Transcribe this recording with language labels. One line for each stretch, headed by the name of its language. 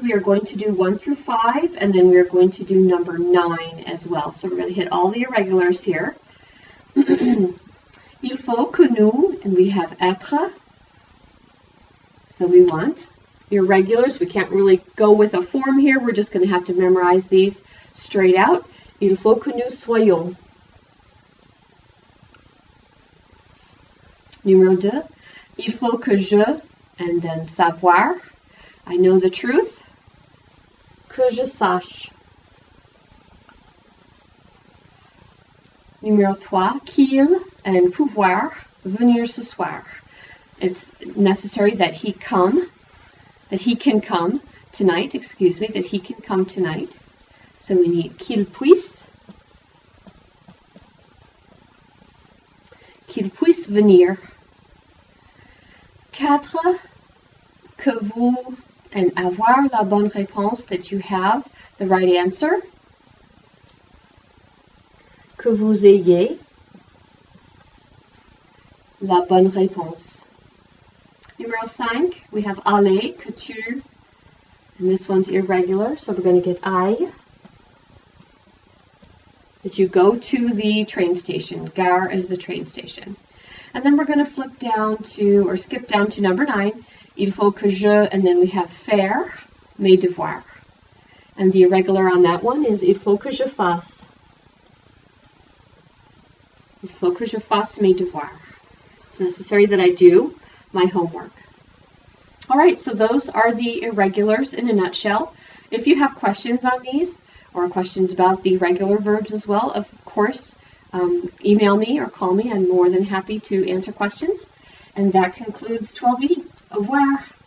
English: We are going to do 1 through 5, and then we are going to do number 9 as well. So we're going to hit all the irregulars here.
French: Il faut que nous,
English: and we have
French: être.
English: So we want irregulars. We can't really go with a form here. We're just going to have to memorize these straight out.
French: Il faut que nous soyons. Numéro 2. Il faut que je,
English: and then savoir. I know the truth.
French: Que je sache. Numéro 3. Qu'il
English: and
French: pouvoir venir ce soir.
English: It's necessary that he come, that he can come tonight, excuse me, that he can come tonight. So we need
French: qu'il puisse venir.
English: 4,
French: que vous,
English: and
French: avoir la bonne réponse,
English: that you have the right answer.
French: Que vous ayez la bonne réponse.
English: Numéro 5, we have aller,
French: que tu,
English: and this one's irregular, so we're going to get I. That you go to the train station. Gare is the train station. And then we're going to flip down to, or skip down to number 9.
French: Il faut que je,
English: and then we have
French: faire, mes devoirs.
English: And the irregular on that one is
French: il faut que je fasse. Il faut que je fasse mes devoirs.
English: It's necessary that I do my homework. All right, so those are the irregulars in a nutshell. If you have questions on these, or questions about the regular verbs as well, of course, email me or call me. I'm more than happy to answer questions. And that concludes 12E. Au revoir.